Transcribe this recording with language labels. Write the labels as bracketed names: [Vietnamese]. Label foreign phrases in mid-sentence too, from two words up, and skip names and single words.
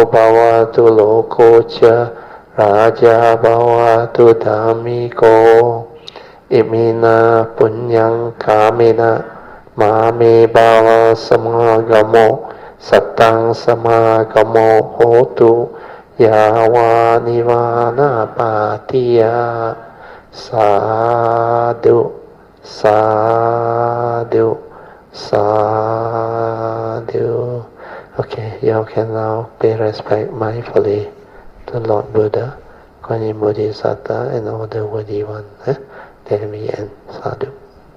[Pali] bhavatu loko cha raja bhavatu dhammiko imina punyang kamena mame bhava samagamo satang samagamo hotu yawa nivana patiya sadhu sadhu sadhu. [English] Okay, you can now pay respect mindfully to Lord Buddha, Kuan Yin Bodhisattva, and all the worthy ones. Then we end. Sadhu.